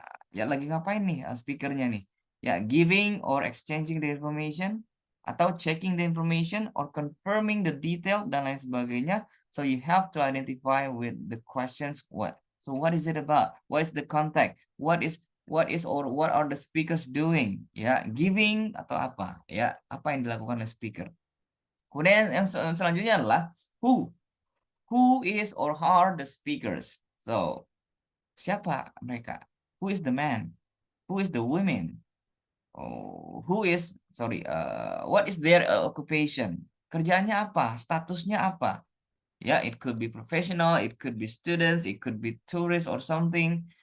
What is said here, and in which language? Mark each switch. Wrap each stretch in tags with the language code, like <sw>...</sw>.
<id>Ya lagi ngapain nih speakernya nih? Ya,</id> <en>giving or exchanging the information,</en> <id>atau</id> <en>checking the information or confirming the detail</en> <id>dan lain sebagainya.</id> <en>So you have to identify with the questions what. So what is it about? What is the context? What is or what are the speakers doing?</en> <id>Ya,</id> <en>giving</en> <id>atau apa? Ya, apa yang dilakukan oleh speaker? Kemudian yang selanjutnya adalah who.</id> <en>Who is or are the speakers?</en> <id>So, siapa mereka?</id> <en>Who is the man? Who is the women? Oh, what is their occupation?</en> <id>Kerjaannya apa? Statusnya apa? Ya,</id> <en>it could be professional, it could be students, it could be tourists or something.</en>